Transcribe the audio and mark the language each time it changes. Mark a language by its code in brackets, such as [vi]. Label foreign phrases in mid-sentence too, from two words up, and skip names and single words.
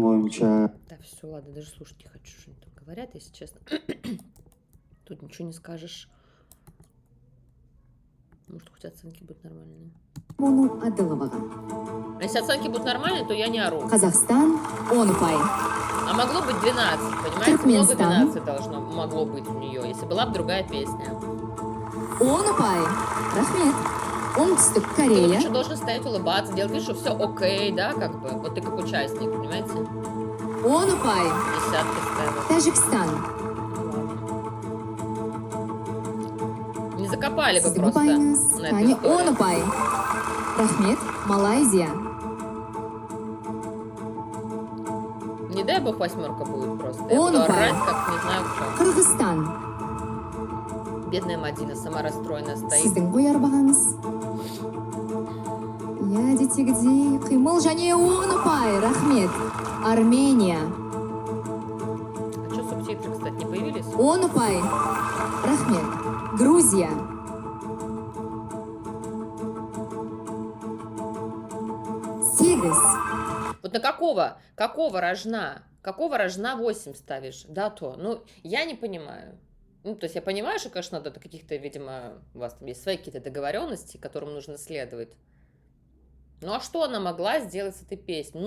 [ky] боюнча [ru] Да, все, ладно, даже слушать не хочу, что они там говорят, если честно. Тут ничего не скажешь. Может, хоть оценки будут нормальные. [kk] Мону Адыловаға. [ru] А если оценки будут нормальные, то я не ору. [kk] Қазақстан 10 ұпай. [ru] А могло быть 12, понимаете? Много [kk] Туркменстан. [ru] 12 могло быть у нее, если была бы другая песня. [kk] 10 ұпай. Рахмет. Оңтүстік [ru] Ты [kk] Корея. [ru] еще должен стоять, улыбаться, делать вид, что все окей, да, как бы. Вот ты как участник, понимаете? [kk] 10 ұпай. [ru] Десятки ставят. [kk] Тәжікстан. [ru] Не закопали бы [kk] Сіздің [ru] просто [kk] ұпайыңыз. [ru] на этой [kk] Қане 10 [ru] истории. [kk] ұпай. Рахмет. Малайзия. [ru] Не дай бог 8 будет просто. Я Он буду упал. орать, как не знаю кто. [kk] Қырғызстан. [ru] Бедная Мадина сама расстроенная стоит. [kk] Сіздің қояр бағаңыз. Иә, әдеттегідей қимыл және 10 ұпай. Рахмет. Армения. [ru] А что субтитры, кстати, не появились? [kk] 10 ұпай. Рахмет. Грузия. Сегіз. [ru] Вот на какого рожна? Какого рожна 8 ставишь? Да, то. Ну, я не понимаю. Ну, то есть я понимаю, что, конечно, надо каких-то, видимо, у вас там есть свои какие-то договоренности, которым нужно следовать. Ну, а что она могла сделать с этой песней?